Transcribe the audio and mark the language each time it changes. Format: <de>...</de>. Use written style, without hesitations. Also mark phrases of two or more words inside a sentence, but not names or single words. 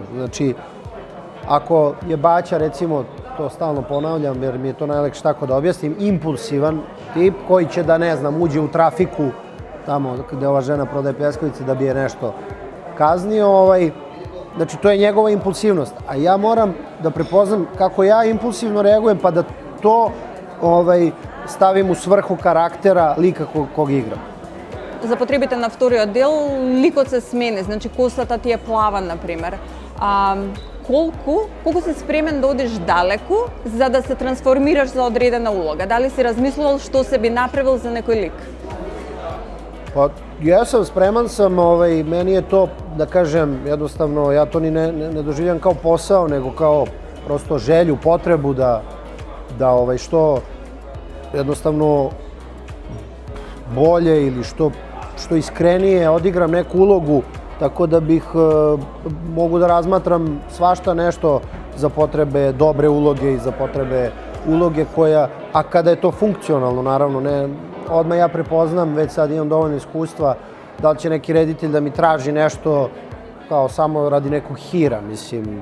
<sr>Znači, ako je Baća, recimo, to stalno ponavljam jer mi je to najlakše tako da objasnim, impulsivan tip koji će da, ne znam, uđe u trafiku tamo gde ova žena prodaje pljeskavice da bi je nešto kaznio, znači to je njegova impulsivnost. A ja moram da prepoznam kako ja impulsivno reagujem pa da to stavim u svrhu karaktera lika kog igram.</sr> <mk>За потребите на вториот дел, ликот се смени, значи косата ти е плава, например. Колку си спремен да одиш далеку за да се трансформираш за одредена улога? Дали си размислувал што се би направил за некој лик?</mk> <sr>Pa ja sam spreman sam, meni je to, da kažem, jednostavno, ja to ni ne doživljam kao posao, nego kao prosto želju, potrebu da što jednostavno bolje ili što iskrenije odigram neku ulogu, tako da mogu da razmatram svašta nešto za potrebe dobre uloge i za potrebe uloge koja, a kada je to funkcionalno, naravno, ne, odmah ja prepoznam, već sad imam dovoljno iskustva, da li će neki reditelj da mi traži nešto kao samo radi nekog hira, mislim.</sr>